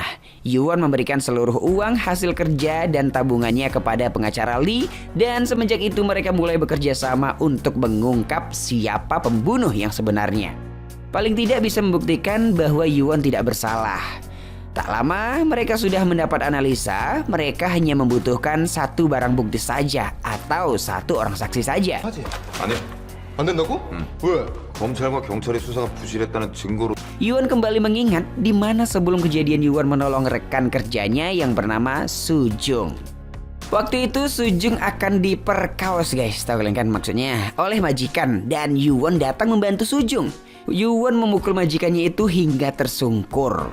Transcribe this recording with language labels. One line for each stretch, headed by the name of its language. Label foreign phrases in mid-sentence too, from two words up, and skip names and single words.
Indonesian: Yuwon memberikan seluruh uang hasil kerja dan tabungannya kepada pengacara Lee dan semenjak itu mereka mulai bekerja sama untuk mengungkap siapa pembunuh yang sebenarnya. Paling tidak bisa membuktikan bahwa Yuwon tidak bersalah. Tak lama mereka sudah mendapat analisa, mereka hanya membutuhkan satu barang bukti saja atau satu orang saksi saja.
Korean: 하지? 아니, 안 된다고? 왜? 검찰과 경찰의 수사가 부실했다는 증거로
Indonesian: Yuwon kembali mengingat di mana sebelum kejadian Yuwon menolong rekan kerjanya yang bernama Sujung. Waktu itu Sujung akan diperkaos guys, tahu kalian kan maksudnya, oleh majikan dan Yuwon datang membantu Sujung. Yuwon memukul majikannya itu hingga tersungkur.